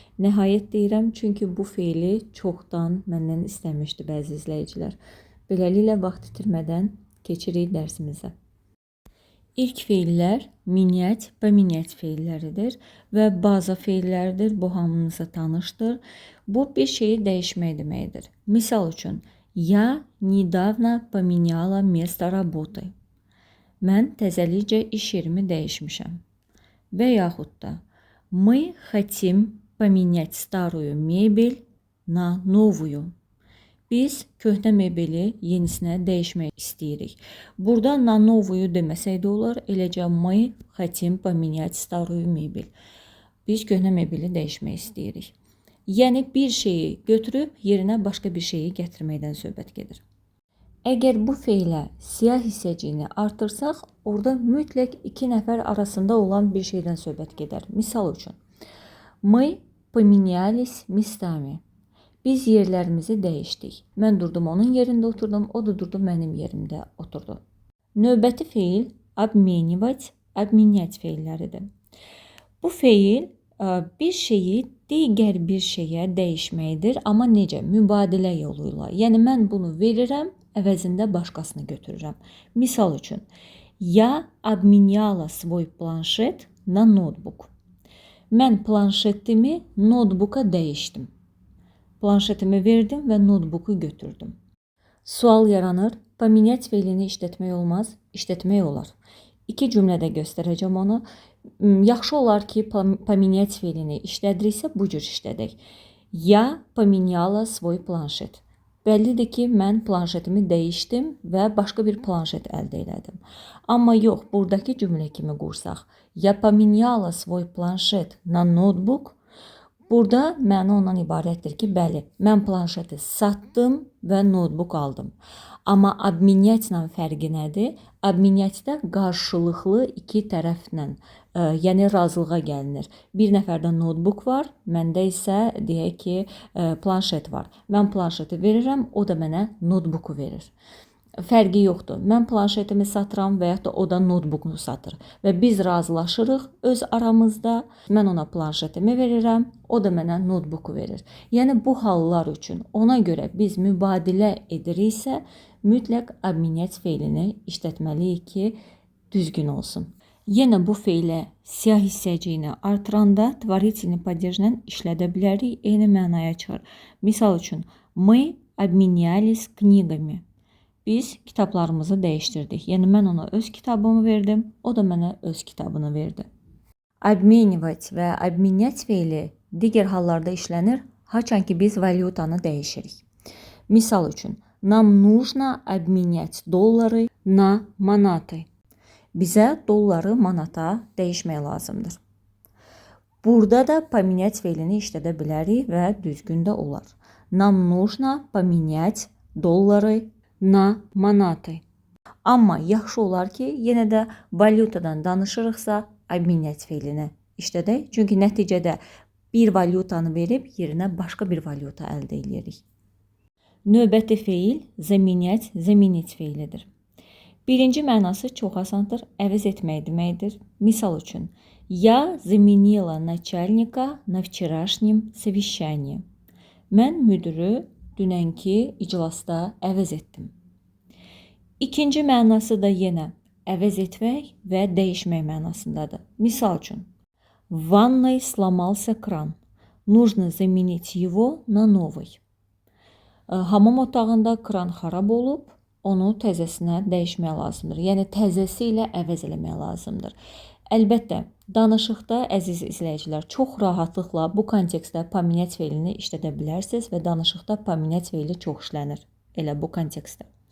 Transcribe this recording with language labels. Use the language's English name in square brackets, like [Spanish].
[Azerbaijani] Nəhayət deyirəm, çünki bu feili çoxdan məndən istəmişdi bəzi izləyicilər. Beləliklə vaxt itirmədən keçirik dərsimizə. İlk feillər minyət və minyət feilləridir və baza feilləridir. Bu hamınıza tanışdır. Bu bir şeyi dəyişmək deməkdir. Misal üçün, [Russian] я недавно поменяла место работы. [Azerbaijani] Mən təzəlikcə iş yerimi dəyişmişəm. Və yaxud da [Russian] мы хотим поменять старую мебель на новую. [Azerbaijani] Biz köhnə mebeli yenisinə dəyişmək istəyirik. Burada [Russian] na новую [Azerbaijani] deməsək də olar, eləcə [Russian] мы хотим поменять старую мебель. [Azerbaijani] Biz köhnə mebeli dəyişmək istəyirik. Yəni bir şeyi götürüb yerinə başqa bir şeyi gətirməkdən söhbət gedir. Əgər bu feilə siyah hissəciyini artırsaq, orada mütləq iki nəfər arasında olan bir şeydən söhbət gedər. Misal üçün, [Russian] мы поменялись местами. [Azerbaijani] Biz yerlərimizi dəyişdik. Mən durdum onun yerində oturdum, o da durdu mənim yerimdə oturdu. Növbəti feil обменивать, обменять feilləridir. Bu feil bir şeyi digər bir şeyə dəyişməkdir, amma necə? Mübadilə yolu ilə. Yəni mən bunu verirəm, əvəzində başqasını götürürəm. Misal üçün, [Russian] я обменяла свой планшет на ноутбук. [Azerbaijani] Mən planşetimi notebooka dəyişdim. Planşetimi verdim və notebooku götürdüm. Sual yaranır. Поменять feilini işlətmək olmaz, işlətmək olar. İki cümlədə göstərəcəm onu. Yaxşı olar ki, поменять feilini işlədiriksə bu cür işlədək. [Russian] Я поменяла свой планшет. [Azerbaijani] Bəllidir ki, mən planşetimi dəyişdim və başqa bir planşet əldə elədim. Amma yox, buradakı cümlə kimi qursaq, [Russian] я поменяла свой планшет на ноутбук. [Azerbaijani] Burada məna ondan ibarətdir ki, bəli, mən planşeti satdım və notebook aldım. Amma обменятla fərqi nədir? Обменятdə qarşılıqlı iki tərəflə, yəni razılığa gəlinir. Bir nəfərdə notebook var, məndə isə deyək ki, planşet var. Mən planşeti verirəm, o da mənə notebooku verir. Fərqi yoxdur. Mən planşetimi satıram və ya da o da notebookunu satır. Və biz razılaşırıq öz aramızda. Mən ona planşetimi verirəm, o da mənə notebooku verir. Yəni bu hallar üçün ona görə biz mübadilə ediriksə, mütləq обменять feilini işlətməliyik ki, düzgün olsun. Yenə bu feilə siyah hissəciyini artıranda творительный падежlə işlədə bilərik, eyni mənaya çıxır. Misal üçün, [Russian] мы обменялись книгами. [Azerbaijani] Biz kitablarımızı dəyişdirdik. Yəni mən ona öz kitabımı verdim, o da mənə öz kitabını verdi. Обменивать və обменять feili digər hallarda işlənir, haçan ki biz valyutanı dəyişirik. Misal üçün, [Russian] нам нужно обменять доллары на манаты. [Azerbaijani] Bizə dolları manata dəyişmək lazımdır. Burada da поменять feilini işlədə bilərik və düzgün də olar. [Russian] Нам нужно поменять доллары na manаты. [Azerbaijani] Amma yaxşı olar ki, yenə də valyutadan danışırıqsa, обменять feilini işlədək. Çünki nəticədə bir valyutanı verib yerinə başqa bir valyuta əldə edirik. Növbəti feil заменять, заменить feilidir. Birinci mənası çox asandır, əvəz etmək deməkdir. Misal üçün, [Russian] я заменила начальника на вчерашнем совещании. [Azerbaijani] Mən müdürü dünənki iclasda əvəz etdim. İkinci mənası da yenə əvəz etmək və dəyişmək mənasındadır. [Russian] Misal üçün, в ванной сломался кран. Нужно заменить его на новый. [Azerbaijani] Hamam otağında kran xarab olub, onu təzəsinə dəyişmək lazımdır. Yəni təzəsi ilə əvəz eləmək lazımdır. Əlbəttə, danışıqda əziz izləyicilər çox rahatlıqla bu kontekstdə поменять feilini işlədə bilərsiniz və danışıqda поменять feili çox işlənir elə bu kontekstdə.